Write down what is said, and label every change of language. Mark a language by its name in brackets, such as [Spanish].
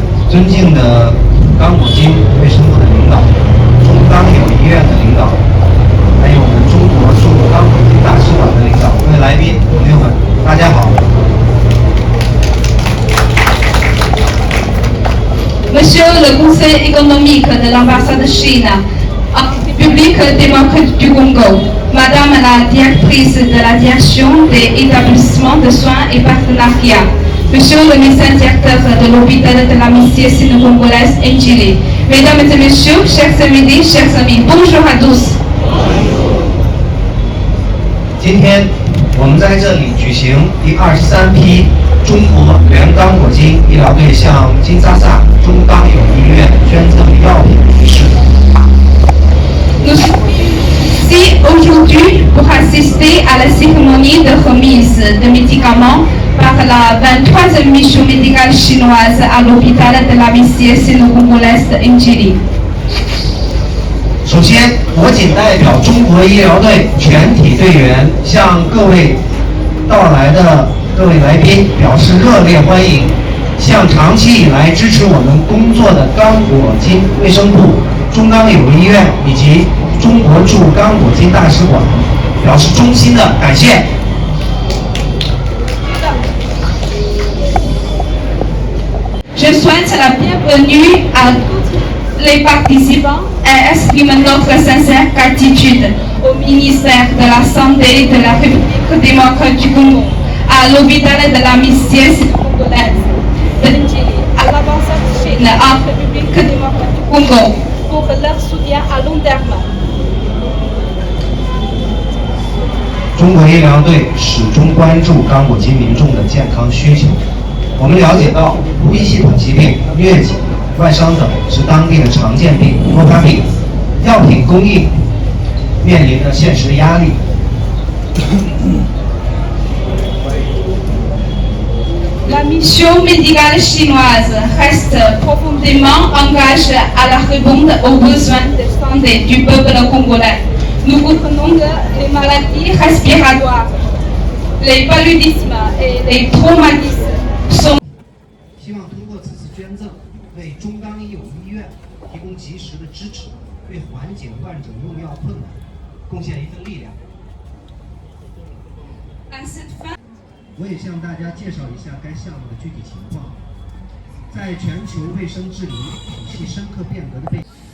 [Chinese] 尊敬的刚果金卫生部的领导、中刚友医院的领导，还有我们中国驻刚果金大使馆的领导，各位来宾、朋友们，大家好。 [French] Monsieur le Conseil économique de l'ambassade de Chine en République démocratique du Congo, Madame la directrice de la direction des établissements de soins et partenariats, Monsieur le médecin directeur de l'hôpital de la mission sino-congolaise Njili, Mesdames et Messieurs, chers invités, chers amis, bonjour à tous. [Chinese] 今天我们在这里举行第23批中国原刚果金医疗队向金沙萨中刚友医院捐赠药品仪式。 [French] Nous sommes ici aujourd'hui pour assister à la cérémonie de remise de médicaments par la 23e mission médicale chinoise à l'hôpital de la mission sino-congolaise de Njili. [Chinese] 首先，我谨代表中国医疗队全体队员，向各位到来的各位来宾表示热烈欢迎，向长期以来支持我们工作的刚果金卫生部、中刚友医院以及中国驻刚果金大使馆表示衷心的感谢。 [French] Je souhaite la bienvenue à tous les participants et exprime notre sincère gratitude au ministère de la Santé de la République démocratique du Congo, à l'hôpital de la mission congolaise de Njili, à l'ambassade de Chine en République démocratique du Congo pour leur soutien à long terme. [Chinese] 中国医疗队始终关注刚果金民众的健康需求。我们了解到，呼吸系统疾病、疟疾、外伤等是当地的常见病、多发病，药品供应面临着现实的压力。 [French] La mission médicale chinoise reste profondément engagée à la répondre aux besoins de santé du peuple congolais. Nous comprenons que les maladies respiratoires, les paludismes et les traumatismes sont [Chinese] 希望通过此次捐赠，为中钢一友医院提供及时的支持，为缓解患者用药困难贡献一份力量。 [French] à cette fin. [Chinese] 我也向大家介绍一下该项目的具体情况。在全球卫生治理体系深刻变革的背景。